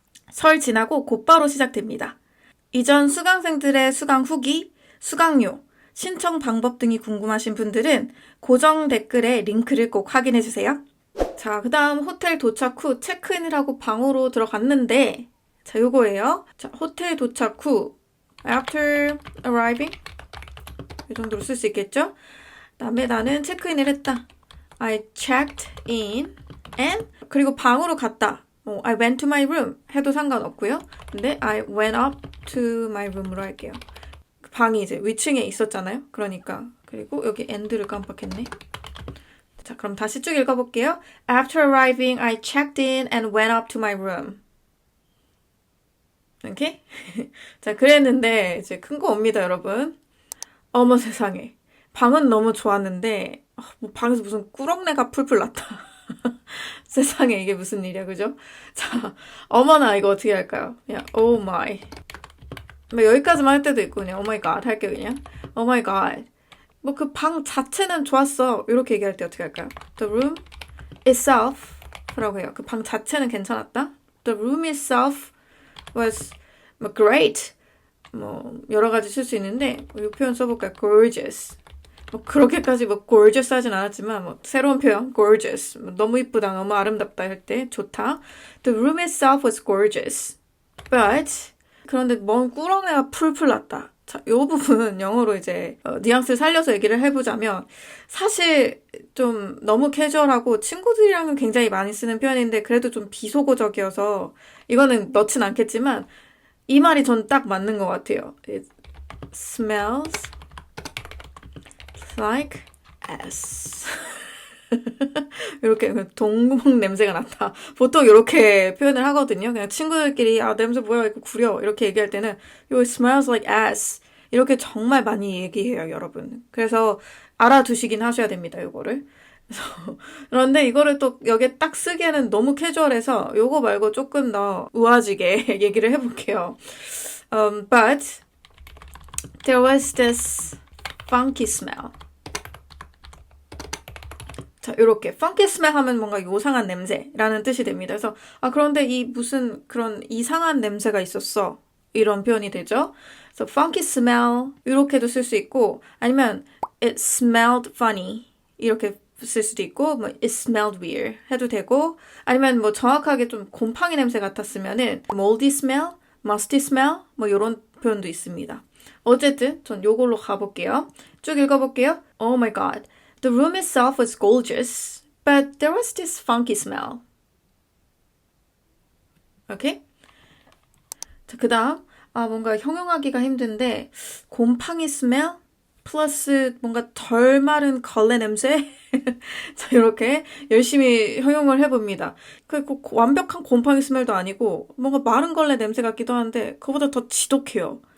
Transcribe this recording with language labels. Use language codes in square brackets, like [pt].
[ko] 설 지나고 곧바로 시작됩니다. 이전 수강생들의 수강 후기, 수강료, 신청 방법 등이 궁금하신 분들은 고정 댓글에 링크를 꼭 확인해주세요. 자, 그 다음 호텔 도착 후 체크인을 하고 방으로 들어갔는데 자, 요거예요. 자, 호텔 도착 후 [en] after arriving [ko] 이 정도로 쓸 수 있겠죠? 그다음에 나는 체크인을 했다. [en] I checked in and [ko] 그리고 방으로 갔다. [en] I went to my room [ko] 해도 상관없고요. 근데 [en] I went up to my room으로 할게요. [ko] 방이 이제 위층에 있었잖아요. 그러니까 그리고 여기 and를 깜빡했네. 자, 그럼 다시 쭉 읽어볼게요. [en] After arriving, I checked in and went up to my room. [ko] 이렇게? 자, 그랬는데 이제 큰 거 옵니다, 여러분. 어머 세상에. 방은 너무 좋았는데 뭐 방에서 무슨 꾸렁내가 풀풀 났다. 세상에 이게 무슨 일이야, 그죠? 자, 어머나 이거 어떻게 할까요? 그냥 [en] oh my. [ko] 뭐 여기까지만 할 때도 있고 그냥 [en] oh my god [ko] 할게요, 그냥. [en] oh my god. [ko] 뭐 그 방 자체는 좋았어. 이렇게 얘기할 때 어떻게 할까요? [en] The room itself [ko] 라고 해요. 그 방 자체는 괜찮았다. [en] The room itself was great. [ko] 뭐 여러 가지 쓸 수 있는데 이 표현 써볼까요? [en] gorgeous. [ko] 뭐 그렇게까지 뭐 gorgeous 하진 않았지만 뭐 새로운 표현 gorgeous. 뭐 너무 이쁘다, 너무 아름답다 할 때 좋다. [en] The room itself was gorgeous. [ko] But 그런데 먼 꾸러내가 풀풀 났다. 자, 이 부분은 영어로 이제 뉘앙스를 살려서 얘기를 해보자면 사실 좀 너무 캐주얼하고 친구들이랑은 굉장히 많이 쓰는 표현인데 그래도 좀 비속어적이어서 이거는 넣진 않겠지만 이 말이 전 딱 맞는 것 같아요. [en] It smells like ass. [ko] 이렇게 동공 냄새가 났다. 보통 이렇게 표현을 하거든요. 그냥 친구들끼리 아 냄새 뭐야 이거 구려 이렇게 얘기할 때는 [en] It smells like ass. [ko] 이렇게 정말 많이 얘기해요, 여러분. 그래서 알아두시긴 하셔야 됩니다, 이거를. 그런데 이거를 또 여기에 딱 쓰기에는 너무 캐주얼해서 요거 말고 조금 더 우아지게 얘기를 해볼게요. [en] But there was this funky smell. [ko] 자, 이렇게 funky smell 하면 뭔가 요상한 냄새라는 뜻이 됩니다. 그래서 아 그런데 이 무슨 그런 이상한 냄새가 있었어. 이런 표현이 되죠. 그래서 funky smell 이렇게도 쓸 수 있고 아니면 [en] it smelled funny [ko] 이렇게 쓸 수도 있고 뭐 [en] it smelled weird [ko] 해도 되고 아니면 뭐 정확하게 좀 곰팡이 냄새 같았으면은 [en] moldy smell, musty smell [ko] 뭐 이런 표현도 있습니다. 어쨌든 전 요걸로 가볼게요. 쭉 읽어볼게요. [en] Oh my god. The room itself was gorgeous, but there was this funky smell. [ko] 오케이? 자, 그 다음 뭔가 형용하기가 힘든데 곰팡이 스멜 플러스 뭔가 덜 마른 걸레 냄새 자, 이렇게 열심히 형용을 해봅니다. 그 완벽한 곰팡이 스멜도 아니고 뭔가 마른 걸레 냄새 같기도 한데 그거보다 더 지독해요.